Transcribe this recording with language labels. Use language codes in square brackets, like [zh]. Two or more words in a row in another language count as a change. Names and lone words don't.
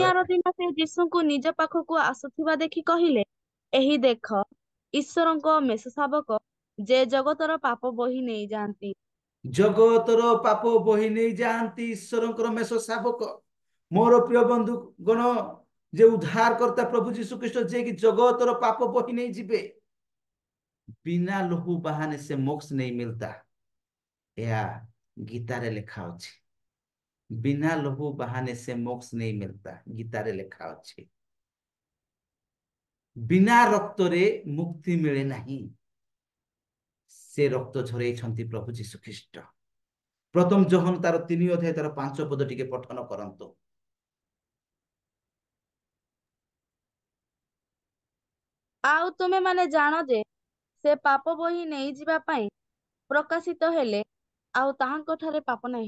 [or] ତହିଁଆର ଦିନ ସେ ଯୀଶୁଙ୍କୁ ନିଜ ପାଖକୁ ଆସୁଥିବା ଦେଖି କହିଲେ, ଏହି ଦେଖ ଈଶ୍ୱରଙ୍କ ମେଷ ଶାବକ, ଯେ ଜଗତର ପାପ ବୋହି ନେଇଯାଆନ୍ତି। ଜଗତର ପାପ ବୋହି ନେଇ ଯାଆନ୍ତି ଈଶ୍ୱରଙ୍କର ମେଷ ଶାବକ। ମୋର ପ୍ରିୟ ବନ୍ଧୁ ଗଣ, ଯେ ଉଦ୍ଧାରକର୍ତ୍ତା ପ୍ରଭୁ ଯୀଶୁ ଖ୍ରୀଷ୍ଟ ଯିଏକି ଜଗତର ପାପ ବୋହି ନେଇ ଯିବେ। [hi] बिना लहू बहाने से मोक्ष नहीं मिलता। [or] ଏହା ଗୀତାରେ ଲେଖା ଅଛି। [hi] बिना लहू बहाने से मोक्ष नहीं मिलता, [or] ଗୀତାରେ ଲେଖା ଅଛି। ବିନା ରକ୍ତରେ ମୁକ୍ତି ମିଳେ ନାହିଁ। ସେ ରକ୍ତ ଝରେଇଛନ୍ତି ପ୍ରଭୁ ଯୀଶୁ ଖ୍ରୀଷ୍ଟ। ପ୍ରଥମ ଯୋହନ ତାର 3 ଅଧ୍ୟାୟ ତାର 5 ପଦ ଟିକେ ପଠନ କରନ୍ତୁ। ଆଉ ତୁମେ ମାନେ ଜାଣ ଯେ ସେ ପାପ ବୋହି ନେଇଯିବା ପାଇଁ ପ୍ରକାଶିତ ହେଲେ, ଆଉ ତାହାଙ୍କ ଠାରେ ପାପ ନାହିଁ।